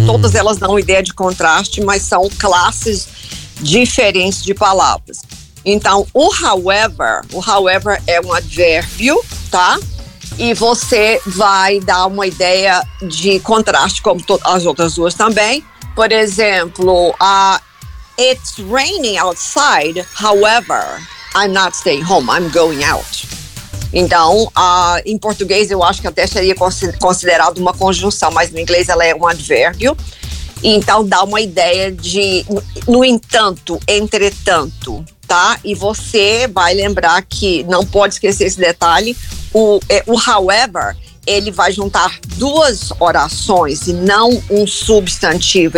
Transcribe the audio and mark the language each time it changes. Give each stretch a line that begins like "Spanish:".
Portuguese: Todas elas dão uma ideia de contraste, mas são classes diferentes de palavras. Então, o however é um advérbio, tá? E você vai dar uma ideia de contraste, como as outras duas também. Por exemplo,
English: it's raining outside, however, I'm not staying home, I'm going out.
Portuguese: Então, em português eu acho que até seria considerado uma conjunção, mas no inglês ela é um advérbio. Então, dá uma ideia de, no entanto, entretanto, tá? E você vai lembrar que, não pode esquecer esse detalhe, o however, ele vai juntar duas orações e não um substantivo.